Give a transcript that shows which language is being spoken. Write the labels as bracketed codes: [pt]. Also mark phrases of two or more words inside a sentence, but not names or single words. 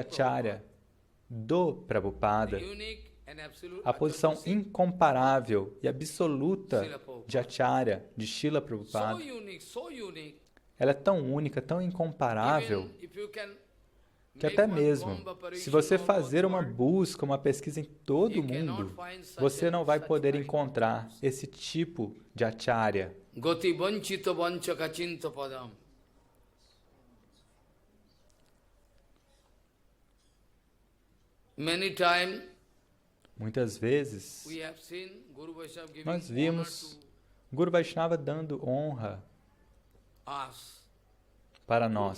[pt] Acharya do Prabhupada, a posição incomparável e absoluta de Acharya, de Srila Prabhupada, ela é tão única, tão incomparável, que até mesmo, se você fazer uma busca, uma pesquisa em todo o mundo, você não vai poder encontrar esse tipo de Acharya. [sa] गति वञ्चित वञ्चक चिन्त्य पदम्. [pt] Muitas vezes, nós vimos Guru Vaishnava dando honra para nós.